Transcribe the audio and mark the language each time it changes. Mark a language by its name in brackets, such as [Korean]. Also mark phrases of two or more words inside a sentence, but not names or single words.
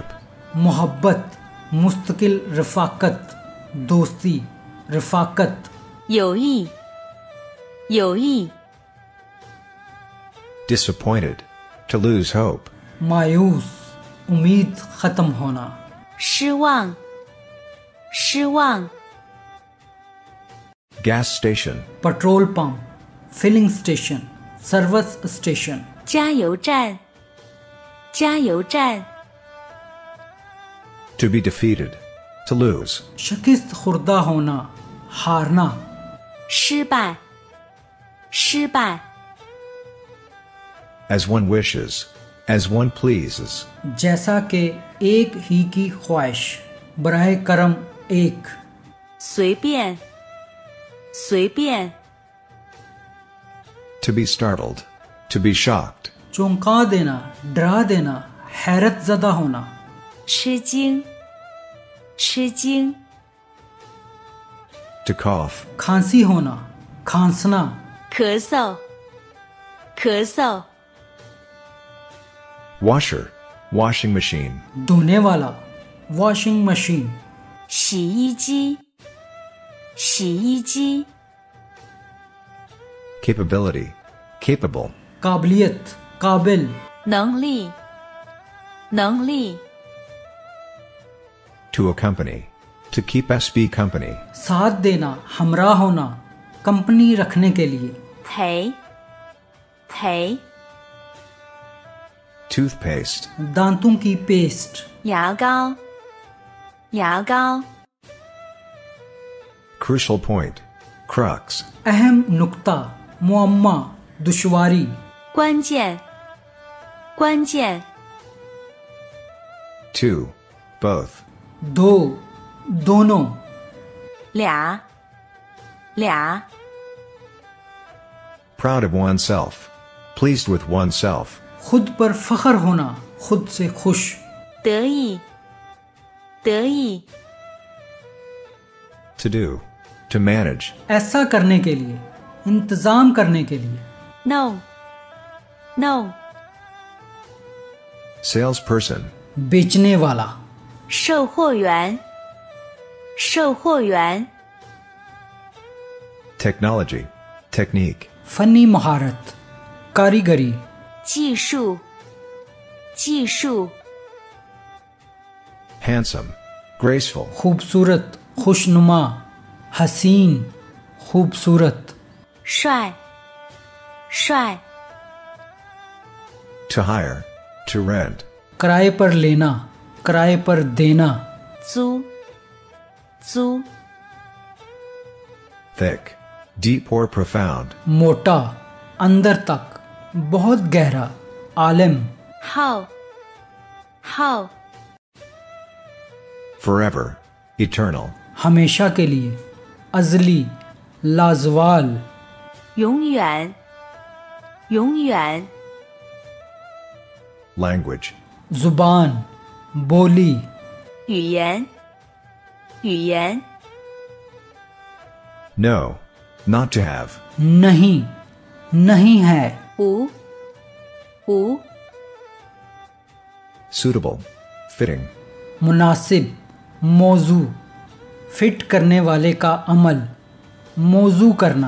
[Urdu] محبت، مستقل رفاقت، دوستی، رفاقت. [Chinese] 有意有意 [English] Disappointed. To lose hope. [Urdu] مایوس، امید ختم ہونا. [Chinese] 失望失望 [English] Gas station. petrol pump, filling station, service station. [Chinese] 加油站加油站 [English] To be defeated. To lose. [Urdu] شکست خوردہ ہونا، ہارنا. [Chinese] 失败失败 [English] As one wishes. As one pleases. [Urdu] جیسا کہ ایک ہی کی خواہش، براہ کرم ایک. [Chinese] 随便随便 [English] To be startled. To be shocked. [Urdu] چونکا دینا، ڈرا دینا، حیرت زدہ ہونا. [Chinese] 吃惊吃惊 [English] To cough. [Urdu] کھانسی ہونا، کھانسنا. [Chinese] 咳嗽咳嗽 [English] Washer. Washing machine. [Urdu] دھونے والا, [English] washing machine. [Chinese] 洗衣机洗衣机 [English] Capability. Capable. [Urdu] قابلیت، قابل. [Chinese] 能力能力 [English] To accompany. To keep SB company. [Urdu] ساتھ دینا، ہمراہ ہونا، کمپنی رکھنے کے لیے. [Chinese] 陪陪 [English] Toothpaste. [Urdu] دانتوں کی پیسٹ. [Chinese] 牙膏牙膏 [English] Crucial point. Crux. [Urdu] اہم نکتہ، معمہ، دشواری. [Chinese] 关键关键 [English] Two. Both. [Urdu] دو، دونوں. [Chinese] 俩俩 [English] Proud of oneself. Pleased with oneself. [Urdu] خود پر فخر ہونا، خود سے خوش. [Chinese] 得意得意 [English] To do. To manage. [Urdu] ایسا کرنے کے لیے، انتظام کرنے کے لیے. no no [English] Salesperson. [Urdu] بیچنے والا. [Chinese] 售货员售货员 [English] Technology. Technique. [Urdu] فنی مہارت، کاریگری. [Chinese] 技术技术 [English] Handsome. Graceful. [Urdu] خوبصورت، خوشنما، حسین، خوبصورت. [Chinese] 帅帅 [English] To hire. To rent. [Urdu] کرائے پر لینا، کرائے پر دینا. [Chinese] 租租 [English] Thick. Deep or profound. [Urdu] موٹا، اندر تک، بہت گہرا، عالم. [Chinese] 号号 [English] Forever. Eternal. [Urdu] ہمیشہ کے لیے، ازلی، لازوال. [Chinese] 永远永远 [English] Language. [Urdu] زبان، بولی. [Chinese] 语言语言 [English] No. Not to have. [Urdu] نہیں، نہیں ہے. [Chinese] 无无 [English] Suitable. Fitting. [Urdu] مناسب، موزوں، فٹ کرنے والے کا عمل، موزوں کرنا.